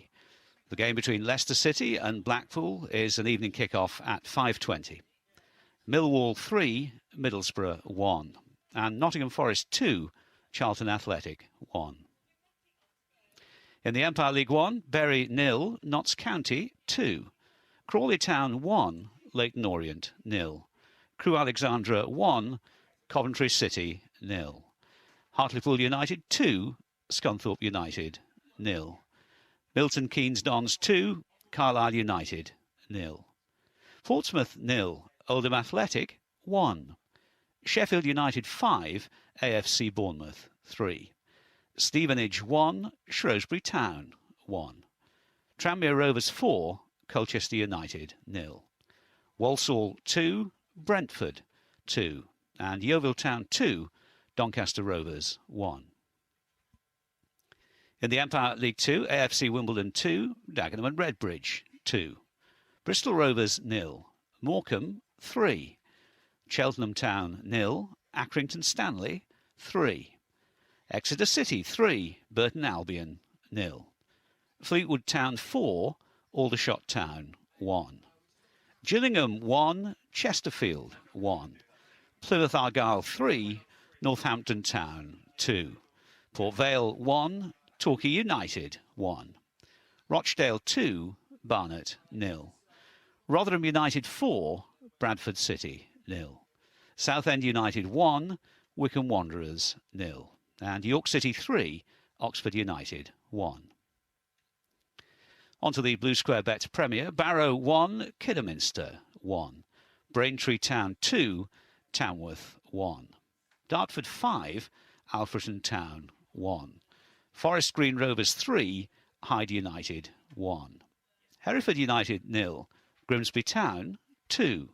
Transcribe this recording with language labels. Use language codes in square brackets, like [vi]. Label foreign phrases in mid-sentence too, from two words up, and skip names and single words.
[en] The game between Leicester City and Blackpool is an evening kick-off at 5:20. Millwall 3, Middlesbrough 1. And Nottingham Forest 2, Charlton Athletic 1. In the Empire League 1, Bury 0, Notts County 2. Crawley Town 1, Leyton Orient 0. Crewe Alexandra 1, Coventry City 0. Hartlepool United 2, Scunthorpe United 0. Milton Keynes Dons 2, Carlisle United 0. Portsmouth 0, Oldham Athletic 1. Sheffield United 5, AFC Bournemouth 3. Stevenage 1, Shrewsbury Town 1. Tranmere Rovers 4, Colchester United 0. Walsall 2, Brentford 2. And Yeovil Town 2, Doncaster Rovers 1. In the Empire League 2, AFC Wimbledon 2, Dagenham and Redbridge 2. Bristol Rovers 0, Morecambe 3. Cheltenham Town 0, Accrington Stanley 3. Exeter City 3, Burton Albion 0. Fleetwood Town 4, Aldershot Town 1. Gillingham 1, Chesterfield 1. Plymouth Argyle 3, Northampton Town 2. Port Vale 1, Torquay United 1. Rochdale 2, Barnet 0. Rotherham United 4, Bradford City 0. Southend United 1, Wycombe Wanderers 0. And York City 3, Oxford United 1. On to the Blue Square Bet Premier. Barrow 1, Kidderminster 1. Braintree Town 2, Tamworth 1. Dartford 5, Alfreton Town 1. Forest Green Rovers 3, Hyde United 1. Hereford United 0, Grimsby Town 2.